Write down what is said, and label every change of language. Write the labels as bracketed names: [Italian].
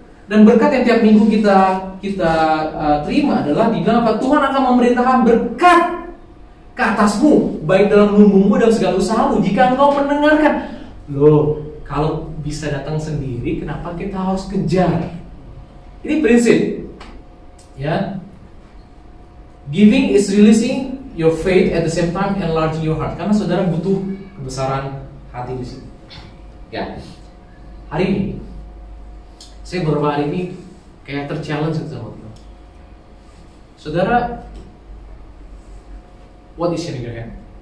[Indonesian] Dan berkat yang tiap minggu kita terima adalah dibilang apa? Tuhan akan memerintahkan berkat ke atasmu, baik dalam lumbumu dan segala usahamu, jika engkau mendengarkan. Loh, kalau bisa datang sendiri, kenapa kita harus kejar? Ini prinsip. Ya. [English] Giving is releasing your faith, at the same time enlarging your heart. [Indonesian] Karena saudara butuh kebesaran hati di sini. Ya. Hari ini saya beberapa hari ini kayak terchallenge sama Tuhan. [English] Saudara, what is your hand?